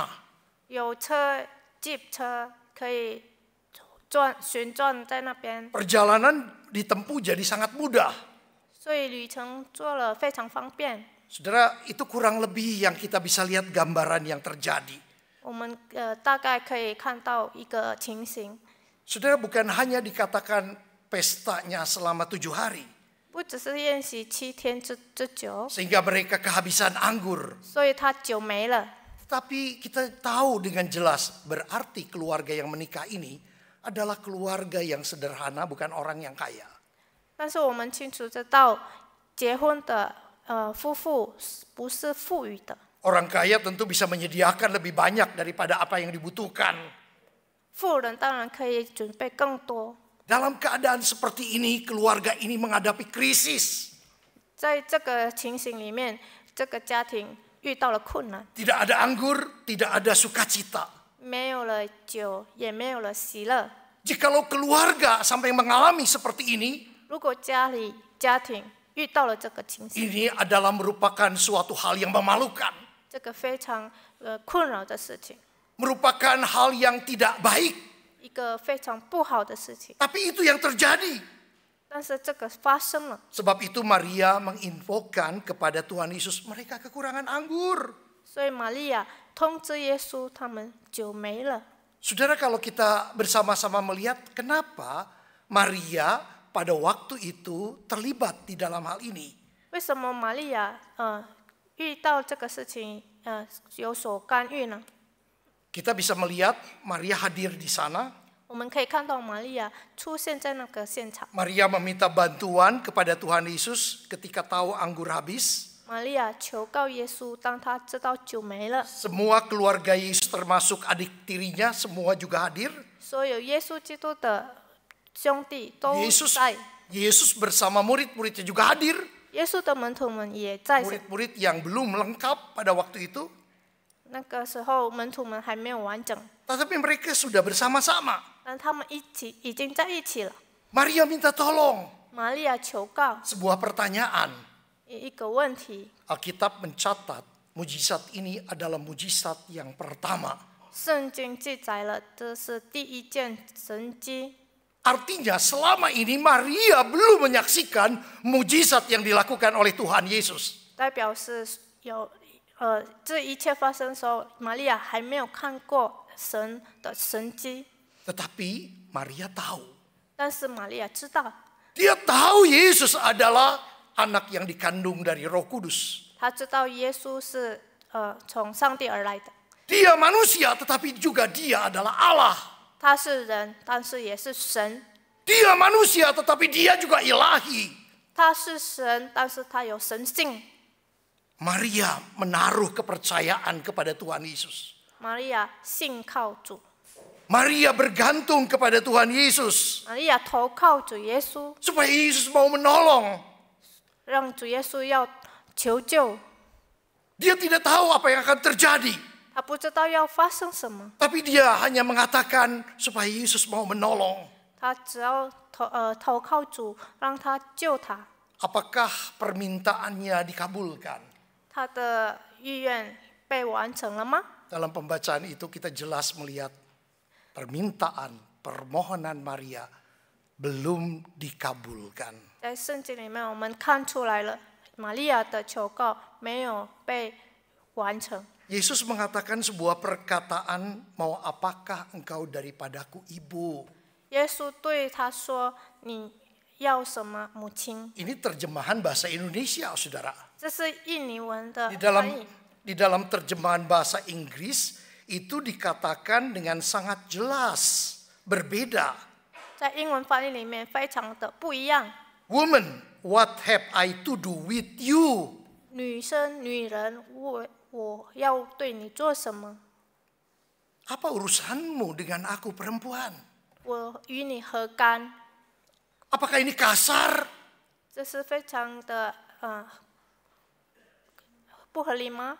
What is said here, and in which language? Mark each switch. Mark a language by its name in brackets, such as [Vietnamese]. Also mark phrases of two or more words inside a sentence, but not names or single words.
[Chinese] 有车 Jeep 车可以旋转在那边， [Indonesian] Perjalanan ditempuh jadi sangat mudah. [Chinese] 所以旅程做了非常方便。 [Indonesian] Saudara, itu kurang lebih yang kita bisa lihat gambaran yang terjadi. [Chinese] 我们大概可以看到一个情形， [Indonesian] Saudara, bukan hanya dikatakan pestanya selama 7 hari. [Chinese] 不只是宴席7天之久， [Indonesian] Sehingga mereka kehabisan anggur. [Chinese] 所以他酒没了。 [Indonesian] Tapi kita tahu dengan jelas berarti keluarga yang menikah ini adalah keluarga yang sederhana, bukan orang yang kaya. [Chinese] 但是我们清楚知道，结婚的夫妇不是富裕的， [Indonesian] Orang kaya tentu bisa menyediakan lebih banyak daripada apa yang dibutuhkan. [Chinese] 富人当然可以准备更多。 [Indonesian] Dalam keadaan seperti ini, keluarga ini menghadapi krisis. [Chinese] 在这个情形里面，这个家庭遇到了困难， [Indonesian] Tidak ada anggur, tidak ada sukacita. [Chinese] 没有了酒，也没有了喜乐。 [Indonesian] Jikalau keluarga sampai mengalami seperti ini, [Chinese] 如果家庭遇到了这个情形， [Indonesian] ini adalah merupakan suatu hal yang memalukan. [Chinese] 这个非常困扰的事情， [Indonesian] Merupakan hal yang tidak baik. [Chinese] 一个非常不好的事情。 [Indonesian] Tapi itu yang terjadi. [Chinese] 但是这个发生了， [Indonesian] Sebab itu Maria menginfokan kepada Tuhan Yesus, mereka kekurangan anggur. [Chinese] 所以玛利亚通知耶稣，他们酒没了。 [Indonesian] Saudara, kalau kita bersama-sama melihat kenapa Maria pada waktu itu terlibat di dalam hal ini. [Chinese] 为什么玛利亚遇到这个事情有所干预呢？ [Indonesian] Kita bisa melihat Maria hadir di sana. [Chinese] 我们可以看到玛利亚出现在那个现场。 [Indonesian] Maria meminta bantuan kepada Tuhan Yesus ketika tahu anggur habis. [Chinese] 玛利亚求告耶稣，当他知道酒没了， [Indonesian] Semua keluarga Yesus termasuk adik tirinya semua juga hadir. [Chinese] 所有耶稣基督的兄弟都 Yesus 在， [Indonesian] Yesus bersama murid-muridnya juga hadir. [Chinese] 耶稣的门徒们也在。 [Indonesian] Murid-murid yang belum lengkap pada waktu itu. [Chinese] 那个时候门徒们还没有完整， [Indonesian] Tetapi mereka sudah bersama-sama. [Chinese] 但他们已经在一起了。 [Indonesian] Maria minta tolong. [Chinese] 玛利亚求告 [Indonesian] Sebuah pertanyaan. [Chinese] 一个问题， [Indonesian] Alkitab mencatat mujizat ini adalah mujizat yang pertama. [Chinese] 圣经记载了这是第一件神迹。 [Indonesian] Artinya selama ini Maria belum menyaksikan mujizat yang dilakukan oleh Tuhan Yesus. [Chinese] 代表是有这一切发生的时候，玛利亚还没有看过神的神迹， [Indonesian] Tetapi Maria tahu. [Chinese] 但是玛利亚知道， [Indonesian] Dia tahu Yesus adalah anak yang dikandung dari Roh Kudus. [Chinese] 她知道耶稣是从上帝而来的， [Indonesian] Dia manusia tetapi juga dia adalah Allah. [Chinese] 他是人，但是也是神。 [Indonesian] Dia manusia tetapi dia juga ilahi. [Chinese] 他是神，但是他有神性。 [Indonesian] Maria menaruh kepercayaan kepada Tuhan Yesus. [Chinese] 玛利亚信靠主， [Indonesian] Maria bergantung kepada Tuhan Yesus. [Chinese] 玛利亚投靠主耶稣， [Indonesian] Supaya Yesus mau menolong. [Chinese] 让主耶稣要求救。 [Indonesian] Dia tidak tahu apa yang akan terjadi. [Chinese] 他不知道要发生什么， [Indonesian] Tapi dia hanya mengatakan supaya Yesus mau menolong. [Chinese] 他只要投靠主，让他救他。 [Indonesian] Apakah permintaannya dikabulkan? [Chinese] 他的意愿被完成了吗？ [Indonesian] Dalam pembacaan itu kita jelas melihat permintaan, permohonan Maria belum dikabulkan. [Chinese] 在圣经里面，我们看出来了，玛利亚的求告没有被完成。 [Indonesian] Yesus mengatakan sebuah perkataan, mau apakah engkau daripadaku ibu? [Chinese] 耶稣对他说：“你要什么，母亲？” [Indonesian] Ini terjemahan bahasa Indonesia, saudara. [Chinese] 这是印尼文的 [Indonesian] Di [Chinese] 翻译。 [Indonesian] dalam terjemahan bahasa Inggris itu dikatakan dengan sangat jelas, berbeda. [Chinese] 在英文翻译里面非常的不一样。 [English] Woman, what have I to do with you? [Chinese] 女生、女人，我要对你做什么？ [Indonesian] Apa urusanmu dengan aku perempuan? [Chinese] 我与你何干？ [Indonesian] Apakah ini kasar? [Chinese] 这是非常的不合理吗？